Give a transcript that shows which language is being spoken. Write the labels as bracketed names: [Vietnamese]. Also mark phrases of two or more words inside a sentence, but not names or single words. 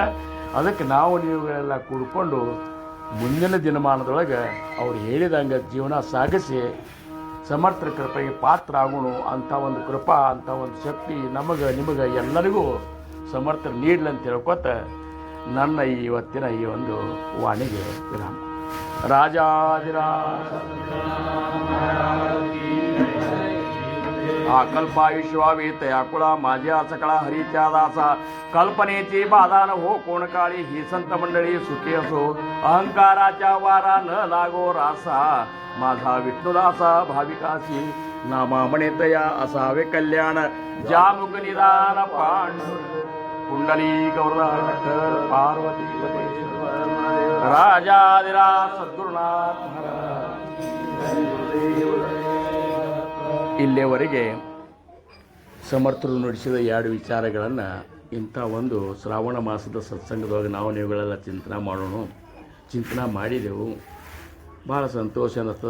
[Kannada] ಅದಕ್ಕೆ ನಾವು ನೀವುಗಳೆಲ್ಲ ಕೂಡ್ಕೊಂಡು ಮುಂದಿನ ದಿನಮಾನದೊಳಗೆ ಅವ್ರು ಹೇಳಿದಂಗೆ ಜೀವನ ಸಾಗಿಸಿ ಸಮರ್ಥ ಕೃಪೆಗೆ ಪಾತ್ರ ಆಗೋಣ ಅಂತ ಒಂದು ಕೃಪಾ, ಅಂತ ಒಂದು ಶಕ್ತಿ ನಿಮಗೆ ಎಲ್ಲರಿಗೂ ಸಮರ್ಥರು ನೀಡಲಿ ಅಂತ ಹೇಳ್ಕೊತ ನನ್ನ ಇವತ್ತಿನ ಈ ಒಂದು ವಾಣಿಗೆ ವಿರಾಮ. [Marathi] ರಾಜಾದಿರಾಜ कल्पायुष्वावीत याकुळा माझ्या सकळा हरीच्या दासा कल्पनेची बाधा हो कोण काळी ही संत मंडळी सुखी असो अहंकाराच्या वारा न लागो रासा माझा विष्णुदासा भाविकासी नामा म्हणेतया असावे कल्याण जामुक निदान पांडु कुंडली गौरकर पार्वती राजाधिराज सद्गुरुनाथ [Kannada] ಇಲ್ಲಿಯವರೆಗೆ ಸಮರ್ಥರು ನುಡಿಸಿದ ಎರಡು ವಿಚಾರಗಳನ್ನು ಇಂಥ ಒಂದು ಶ್ರಾವಣ ಮಾಸದ ಸತ್ಸಂಗದೊಳಗೆ ನಾವು ನೀವುಗಳೆಲ್ಲ ಚಿಂತನೆ ಮಾಡಿದೆವು. ಭಾಳ ಸಂತೋಷ ಅನ್ನಿಸ್ತದೆ.